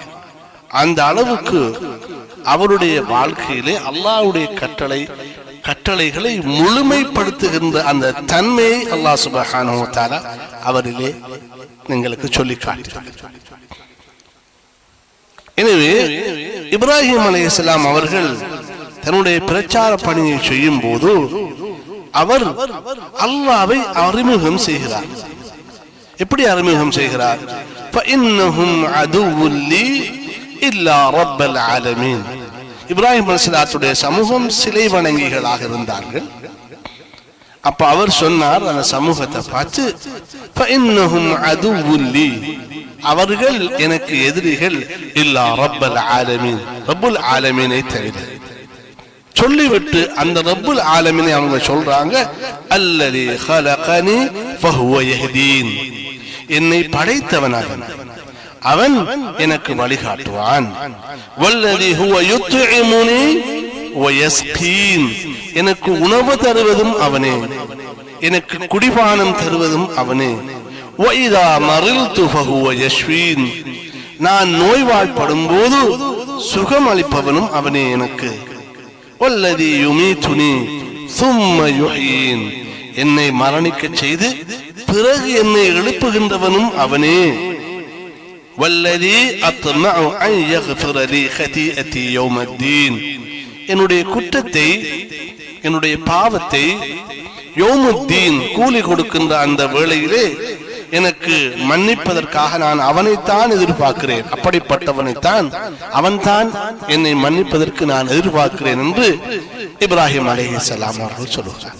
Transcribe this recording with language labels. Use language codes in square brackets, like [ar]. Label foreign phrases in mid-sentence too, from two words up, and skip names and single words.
[ta] அந்த அளவுக்கு அவருடைய வாழ்க்கையிலே அல்லாஹ்வுடைய கட்டளை கட்டளைகளை முழுமைப்படுத்துகின்ற அந்த தன்மையை [ar] الله سبحانه وتعالى [ta] அவரிலே எங்களுக்கு சொல்லி காட்டினார். எனவே இப்ராஹிம் அலைஹிஸ்ஸலாம் அவர்கள் தன்னுடைய பிரச்சார பணியை செய்யும் போது அவர் அல்லாஹ்வை அறிமுகம் செய்கிறார். எப்படி அறிமுகம் செய்கிறார்? [ar] فإنهم عدو لي إلا رب العالمين. [ta] இப்ராஹிம் அலைஹிஸ்ஸலாத்துடைய சமூகம் சிலை வணங்கிகளாக இருந்தார்கள். அப்ப அவர் சொன்னார் அந்த சமூகத்தை பார்த்து, [ar] فإنهم عدو لي, [ta] அவர்கள் எனக்கு எதிரிகள், [ar] إلا رب العالمين, [ta] ரப்புல் ஆலமீனை தவிர. சொல்லிவிட்டு அந்த ரப்புல் ஆலமீனை அவங்க சொல்றாங்க, [ar] الذي خلقني فهو يهدين, [ta] என்னை படைத்தவனாக அவன் எனக்கு வழிகாட்டுவான். [ar] வல்லதி هو يطعمني ويسقين, [ta] எனக்கு உணவு தருவதும் அவனே, எனக்கு குடிபானம் தருவதும் அவனே. [ar] وإذا مرضت فهو يشفين, [ta] நான் நோய்வாய்ப்படும் போது சுகம் அளிப்பவனும் அவனே எனக்கு. [ar] والذي يميتني ثم يحيين, [ta] என்னை மரணிக்க செய்து பிறகு என்னை எழுப்புகின்றவனும் அவனே. [ar] والذي أطمع أن يغفر لي خطيئتي يوم الدين, [ta] என்னுடைய குற்றத்தை என்னுடைய பாவத்தை யௌமுத்தீன் கூலி கொடுக்கின்ற அந்த வேளையிலே எனக்கு மன்னிப்பதற்காக நான் அவனைத்தான் எதிர்பார்க்கிறேன், அப்படிப்பட்டவனைத்தான் அவன்தான் என்னை மன்னிப்பதற்கு நான் எதிர்பார்க்கிறேன் என்று இப்ராஹிம் அலைஹிஸ்ஸலாம் அவர்கள் சொல்கிறார்.